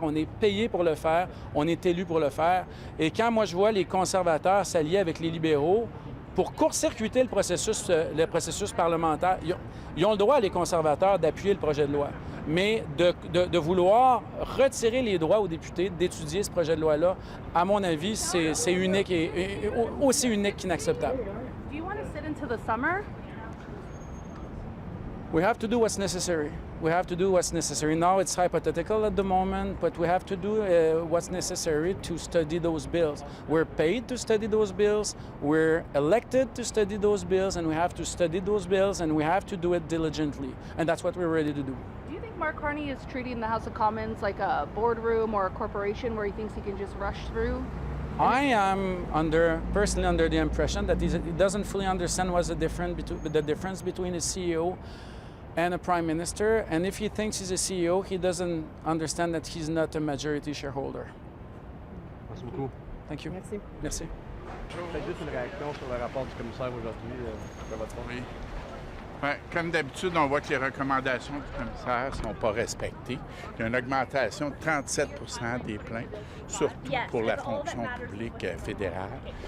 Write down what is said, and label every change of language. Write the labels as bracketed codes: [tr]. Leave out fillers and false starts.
[fr] On est payé pour le faire, on est élu pour le faire. Et quand moi, je vois les conservateurs s'allier avec les libéraux pour court-circuiter le processus parlementaire, ils ont le droit, les conservateurs, d'appuyer le projet de loi. Mais de vouloir retirer les droits aux députés d'étudier ce projet de loi-là, à mon avis, c'est unique et aussi unique qu'inacceptable. [en] Do you want to sit into the summer? We have to do what's necessary. We have to do what's necessary. Now it's hypothetical at the moment, but we have to do what's necessary to study those bills. We're paid to study those bills, we're elected to study those bills, and we have to study those bills, and we have to do it diligently. And that's what we're ready to do. Do you think Mark Carney is treating the House of Commons like a boardroom or a corporation where he thinks he can just rush through? I am personally under the impression that he doesn't fully understand what's the difference between a CEO and a prime minister, and if he thinks he's a CEO, he doesn't understand that he's not a majority shareholder. [fr] Merci beaucoup. [en] Thank you. [fr] Merci. Merci. Peut-être juste une réaction sur le rapport du commissaire aujourd'hui de votre part. Oui. Bien, comme d'habitude, on voit que les recommandations du commissaire ne sont pas respectées. Il y a une augmentation de 37 des plaintes, surtout pour la fonction publique fédérale.